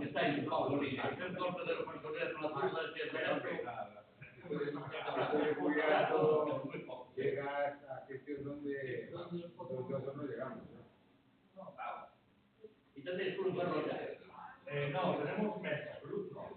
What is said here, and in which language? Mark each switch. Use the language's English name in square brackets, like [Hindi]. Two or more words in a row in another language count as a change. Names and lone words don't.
[Italian] sei un po' lì, per forza della conseguenza la cosa che [Spanish] llega a sitios donde nosotros no llegamos. y entonces tú lo no, tenemos mesa, club no.